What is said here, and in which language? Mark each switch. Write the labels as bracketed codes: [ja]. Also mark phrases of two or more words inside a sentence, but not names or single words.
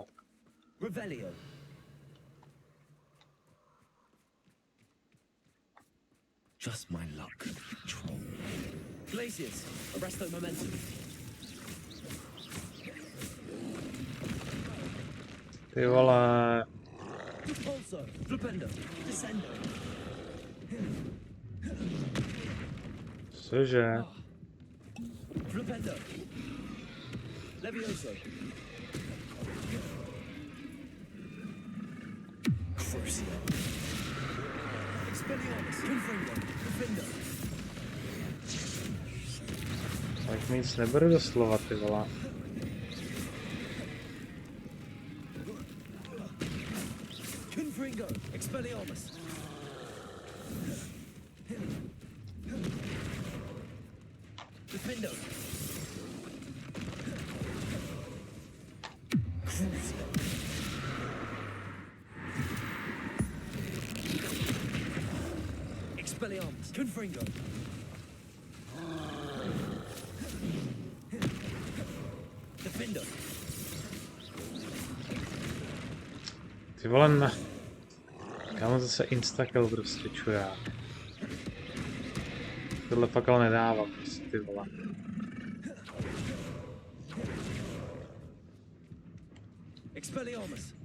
[la] Revelio. [en] Just my luck. Troll. [la] Glacius. Arresto momentum. [cs] Ty vole. [la] Pulso. Flipendo. Descendo. [cs] Cože? [la] Flipendo. Levioso. Crucio. Expelliarmus. Confringo. Defendo. [cs] Tak mi nic neberu do slova, ty vole. [la] Confringo. Expelliarmus. Defendo. Crucio. Expelliarmus. Confringo. Defendo. [cs] Ty vole, na... Kámo, zase instakill prostě čurák. Tohle fakt ale nedávám, prostě ty vole. [la] Expelliarmus.